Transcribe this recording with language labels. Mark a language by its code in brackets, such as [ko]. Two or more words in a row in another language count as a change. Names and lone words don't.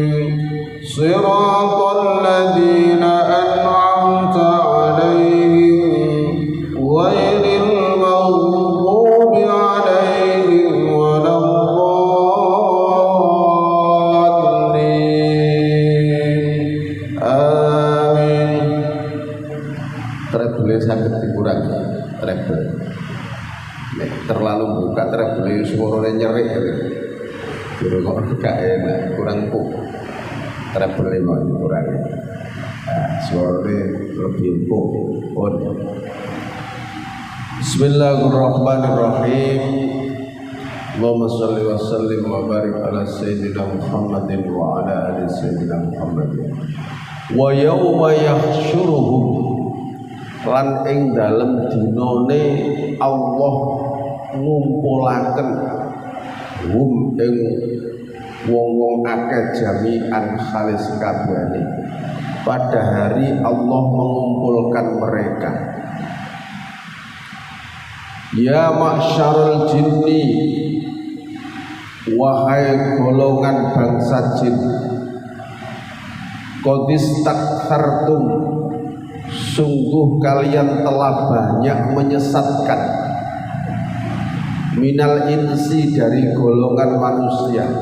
[ar] صراط الذين أنعمت عليهم غير المغضوب عليهم ولا الضالين. Amin. [jv] Treble saged dikurangi, treble. Nek terlalu buka treble suarane nyerik. Jero kok gak enak, kurang empuk. Treble mau dikurangi. Nah, suarane lebih empuk. [ar] بسم الله الرحمن الرحيم. اللهم صل وسلم وبارك على سيدنا محمد وعلى آل سيدنا محمد. ويوم يحشرهم, [jv] lan ing dalem dinane Allah ngumpulaken hum ing wong-wong akeh jami'an khalis kabehane. [id] Pada hari Allah mengumpulkan mereka. [ar] يا معشر الجن, [id] wahai golongan bangsa jin, [ar] قد استكثرتم, [id] sungguh kalian telah banyak menyesatkan, [ar] من الإنس, [id] dari golongan manusia.